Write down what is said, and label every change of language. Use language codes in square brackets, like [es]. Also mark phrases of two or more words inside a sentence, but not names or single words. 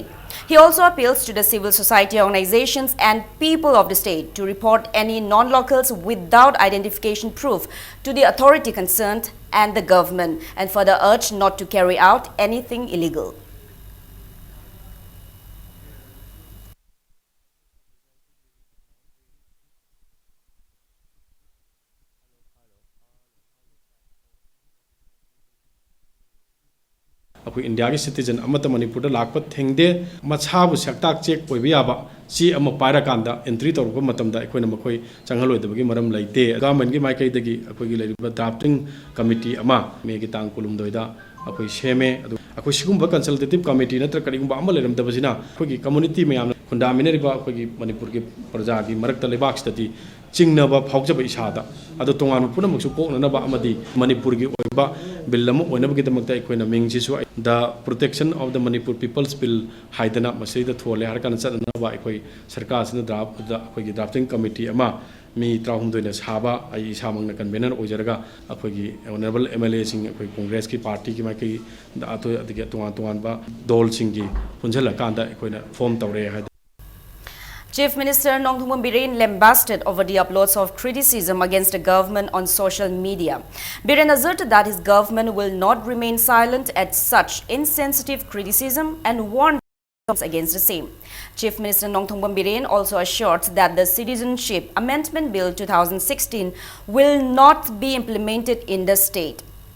[en] He also appeals to the civil society organizations and people of the state to report any non-locals without identification proof to the authority concerned and the government, and further urged not to carry out anything illegal. [mni] অখোই ইন্ডিয়া কে সিটিজেন অমত মণিপুর দা লাকপ থেংদে মছাবু সক্তাক চেক ওইবে যাবা সী অম পায়রা কান্দা এন্ট্রি তৌরব মতমদা অখোইনা মখোই চংহলোইদবগী মরম লৈতে গবর্নমেন্ট কী মাইকৈদগী অখোইগী লৈরিবা [en] drafting committee [mni] অমা মেগী তাং কুলুমদোইদা অখোই সেমে অদু অখোই সিগুম্বা [en] consultative committee [mni] নত্র করিগুম্বা অমা লৈরমদবসিনা অখোইগী কম্যুনিটী ময়াম খুন্দামিনরিবা অখোইগী মণিপুর কী প্রজাগী মরক্তা লেবাক্সদতী চিংনবা ফাউজবা ইসাদা অদো তোংগান পুনমক্সু পোকননবা অমদী মণিপুর কী ওইবা বিল অমা ওইনবগিদমক্তা অখোইনা মিংসিসু দ প্রোটেকশন অফ দ মণিপুর পীপলস বিল হাইদনা মসৈদা থোলে হরকান চদনবা অখোই সরকার সিনা ড্রাফ্ট অখোইগী [en] drafting committee [mni] অমা মী ত্রাহুমদোইনা সাবা আই সামংনা কন্বেনর ওইজরগা অখোইগী [en] honourable MLA [mni] সিং অখোই কংগ্রেস কী পার্টী কী মাইকই অতো অদগে তোংগান তোংগানবা দোল সিংগী পুঞ্জলা কান্দা অখোইনা ফর্ম তৌরে হায়. [en] Chief Minister Nongthongpam Biren lambasted over the uploads of criticism against the government on social media. Biren asserted that his government will not remain silent at such insensitive criticism and warned against the same. Chief Minister Nongthongpam Biren also assured that the Citizenship Amendment Bill 2016 will not be implemented in the state.